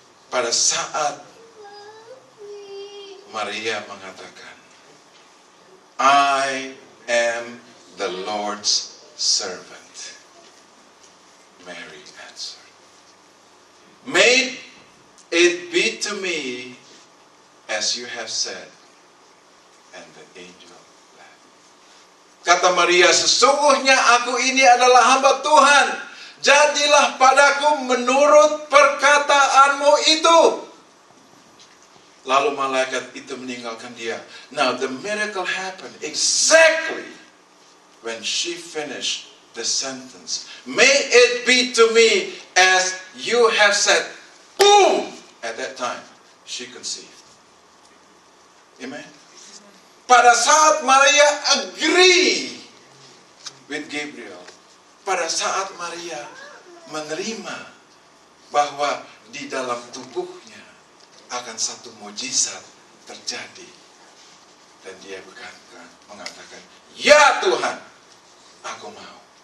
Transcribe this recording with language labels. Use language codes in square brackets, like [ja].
[id] Pada saat Maria mengatakan, [en] "I am the Lord's servant." Mary answered, "May it be to me as you have said." And the angel left. [id] Kata Maria, "Sesungguhnya aku ini adalah hamba Tuhan. Jadilah padaku menurut perkataanmu itu." Lalu malaikat itu meninggalkan dia. [en] Now the miracle happened exactly when she finished the sentence. "May it be to me as you have said." Boom! At that time, she conceived. Amen. [id] Pada saat Maria [en] agree with Gabriel, [id] pada saat Maria menerima bahwa di dalam tubuhnya akan satu mujizat terjadi, dan dia mengatakan, "Ya Tuhan, aku mau."